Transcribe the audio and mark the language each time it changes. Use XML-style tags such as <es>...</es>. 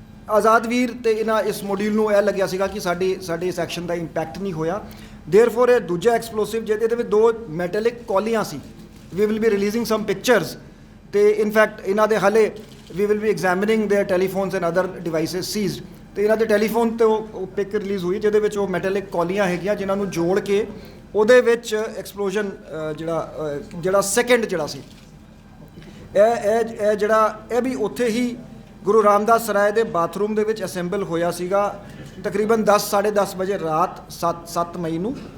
<pa>ਆਜ਼ਾਦਵੀਰ ਤੇ ਇਹਨਾਂ ਇਸ ਮੋਡਿਊਲ ਨੂੰ ਇਹ ਲੱਗਿਆ ਸੀਗਾ ਕਿ ਸਾਡੇ ਇਸ ਐਕਸ਼ਨ ਦਾ ਇੰਪੈਕਟ ਨਹੀਂ ਹੋਇਆ। ਦੇਅਰਫੋਰ ਇਹ ਦੂਜਾ ਐਕਸਪਲੋਸਿਵ ਜਿਹਦੇ ਵਿੱਚ 2 metallic ਕੌਲੀਆਂ ਸੀ,</pa> <en>we will be releasing some pictures ਤੇ in fact</en> <pa>ਇਹਨਾਂ ਦੇ ਹਾਲੇ</pa> <en>we will be examining their telephones and other devices seized।</en> <pa>ਤੇ ਇਹਨਾਂ ਦੇ ਟੈਲੀਫੋਨ ਤੇ ਉਹ ਪਿਕ ਰਿਲੀਜ਼ ਹੋਈ ਜਿਹਦੇ ਵਿੱਚ ਉਹ ਮੈਟੈਲਿਕ ਕੌਲੀਆਂ ਹੈਗੀਆਂ ਜਿਨ੍ਹਾਂ ਨੂੰ ਜੋੜ ਕੇ ਉਹਦੇ ਵਿੱਚ ਐਕਸਪਲੋਜ਼ਨ ਜਿਹੜਾ ਸੈਕਿੰਡ ਜਿਹੜਾ ਸੀ ਇਹ ਜਿਹੜਾ ਇਹ ਵੀ ਉੱਥੇ ਹੀ ਗੁਰੂ ਰਾਮਦਾਸ ਸਰਾਏ ਦੇ ਬਾਥਰੂਮ ਦੇ ਵਿੱਚ ਅਸੈਂਬਲ ਹੋਇਆ ਸੀਗਾ ਤਕਰੀਬਨ 10-10:30 ਵਜੇ ਰਾਤ 7 ਮਈ ਨੂੰ।</pa>